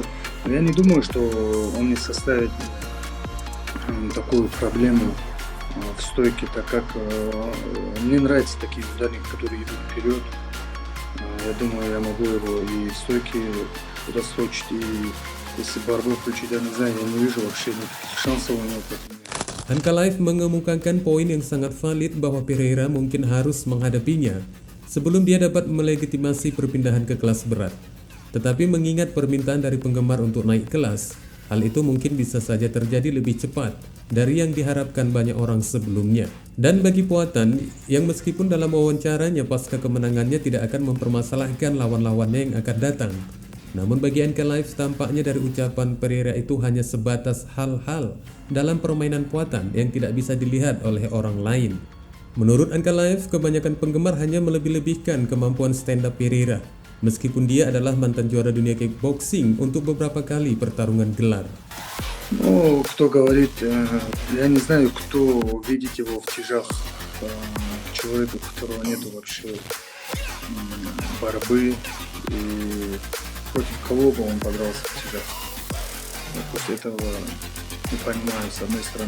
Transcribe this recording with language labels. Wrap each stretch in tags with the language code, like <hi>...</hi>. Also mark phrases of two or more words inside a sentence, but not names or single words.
<ru>Но я не думаю, что он не составит такую проблему в стойке, так как мне нравятся такие ударники, которые идут вперед. Я думаю, я могу его и в стойке удосрочить, и если борьбу включить, я не знаю, я не вижу вообще никаких шансов у него против меня.</ru> <id>Ankalaev mengemukakan poin yang sangat valid bahwa Pereira mungkin harus menghadapinya sebelum dia dapat melegitimasi perpindahan ke kelas berat. Tetapi mengingat permintaan dari penggemar untuk naik kelas, hal itu mungkin bisa saja terjadi lebih cepat dari yang diharapkan banyak orang sebelumnya. Dan bagi Poatan, yang meskipun dalam wawancaranya pasca kemenangannya tidak akan mempermasalahkan lawan-lawannya yang akan datang, namun bagi Ankalaev tampaknya dari ucapan Pereira itu hanya sebatas hal-hal dalam permainan Poatan yang tidak bisa dilihat oleh orang lain. Menurut Ankalaev, kebanyakan penggemar hanya melebih-lebihkan kemampuan stand-up Pereira, meskipun dia adalah mantan juara dunia kickboxing untuk beberapa kali pertarungan gelar.</id> <ru>Ну, кто говорит, я не знаю, кто видит его в тяжах, человека, у которого нету вообще борьбы, и против кого бы он подрался в тяжах. Я после этого не понимаю, с одной стороны.</ru>